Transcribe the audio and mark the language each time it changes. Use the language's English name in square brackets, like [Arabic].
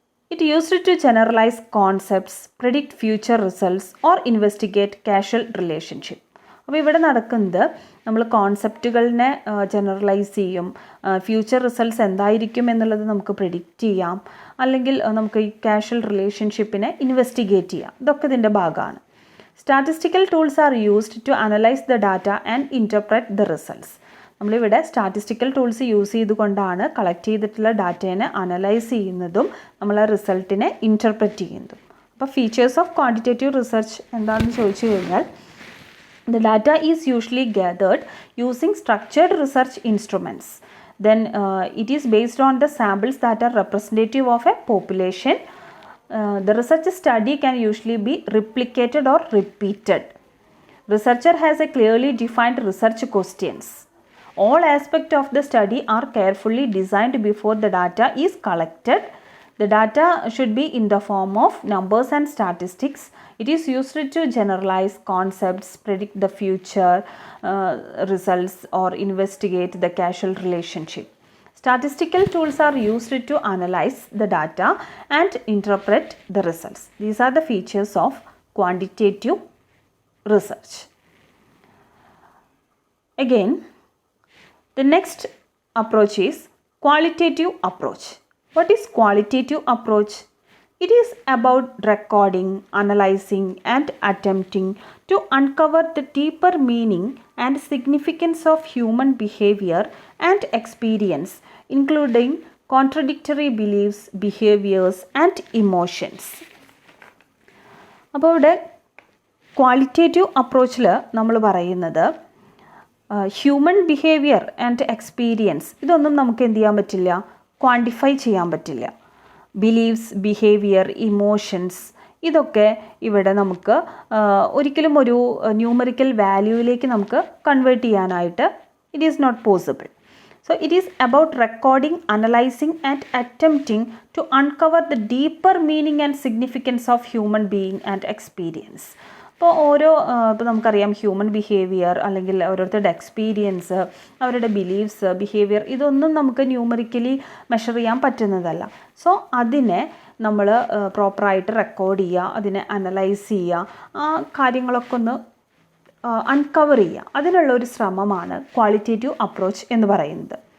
[English] It used to generalize concepts, predict future results or investigate causal relationship. [Malayalam] അപ്പോൾ ഇവിടെ നടക്കുന്നത് നമ്മൾ കോൺസെപ്റ്റുകളിനെ ജനറലൈസ് ചെയ്യും, ഫ്യൂച്ചർ റിസൾട്ട്സ് എന്തായിരിക്കും എന്നുള്ളത് നമുക്ക് പ്രിഡിക്റ്റ് ചെയ്യാം, അല്ലെങ്കിൽ നമുക്ക് ഈ കാഷ്വൽ റിലേഷൻഷിപ്പിനെ ഇൻവെസ്റ്റിഗേറ്റ് ചെയ്യാം. ഇതൊക്കെ ഇതിൻ്റെ ഭാഗമാണ്. [English] Statistical tools are used to analyse the data and interpret the results. [Malayalam] നമ്മളിവിടെ സ്റ്റാറ്റിസ്റ്റിക്കൽ ടൂൾസ് യൂസ് ചെയ്തുകൊണ്ടാണ് കളക്ട് ചെയ്തിട്ടുള്ള ഡാറ്റേനെ അനലൈസ് ചെയ്യുന്നതും നമ്മൾ ആ റിസൾട്ടിനെ ഇൻ്റർപ്രറ്റ് ചെയ്യുന്നതും. അപ്പോൾ ഫീച്ചേഴ്സ് ഓഫ് ക്വാണ്ടിറ്റേറ്റീവ് റിസർച്ച് എന്താണെന്ന് ചോദിച്ചു കഴിഞ്ഞാൽ, [English] The data is usually gathered using structured research instruments. Then it is based on the samples that are representative of a population. The research study can usually be replicated or repeated. Researcher has a clearly defined research questions. All aspects of the study are carefully designed before the data is collected. The data should be in the form of numbers and statistics. It is used to generalize concepts, predict the future results or investigate the causal relationship. Statistical tools are used to analyze the data and interpret the results. These are the features of quantitative research. Again, the next approach is qualitative approach. What is qualitative approach? It is about recording, analyzing and attempting to uncover the deeper meaning and significance of human behavior and experience, including contradictory beliefs, behaviors and emotions. [Malayalam] അപ്പോൾ ഇവിടെ qualitative അപ്രോച്ചിൽ നമ്മൾ പറയുന്നത് human behaviour and experience ഇതൊന്നും നമുക്ക് എന്ത് ചെയ്യാൻ പറ്റില്ല, quantify ചെയ്യാൻ പറ്റില്ല. ബിലീവ്സ്, ബിഹേവിയർ, ഇമോഷൻസ് ഇതൊക്കെ ഇവിടെ നമുക്ക് ഒരിക്കലും ഒരു ന്യൂമറിക്കൽ വാല്യൂവിലേക്ക് നമുക്ക് കൺവേർട്ട് ചെയ്യാനായിട്ട് [English] It is not possible. So it is about recording, analyzing and attempting to uncover the deeper meaning and significance of human being and experience. [Malayalam] അപ്പോൾ ഇപ്പോൾ നമുക്കറിയാം ഹ്യൂമൻ ബിഹേവിയർ അല്ലെങ്കിൽ ഓരോരുത്തരുടെ എക്സ്പീരിയൻസ്, അവരുടെ ബിലീഫ്സ്, ബിഹേവിയർ ഇതൊന്നും നമുക്ക് ന്യൂമറിക്കലി മെഷർ ചെയ്യാൻ പറ്റുന്നതല്ല. സോ അതിനെ നമ്മൾ പ്രോപ്പറായിട്ട് റെക്കോർഡ് ചെയ്യുക, അതിനെ അനലൈസ് ചെയ്യുക, ആ കാര്യങ്ങളൊക്കെ ഒന്ന് അൺകവർ ചെയ്യുക, അതിനുള്ള ഒരു ശ്രമമാണ് ക്വാളിറ്റേറ്റീവ് അപ്രോച്ച് എന്ന് പറയുന്നത്.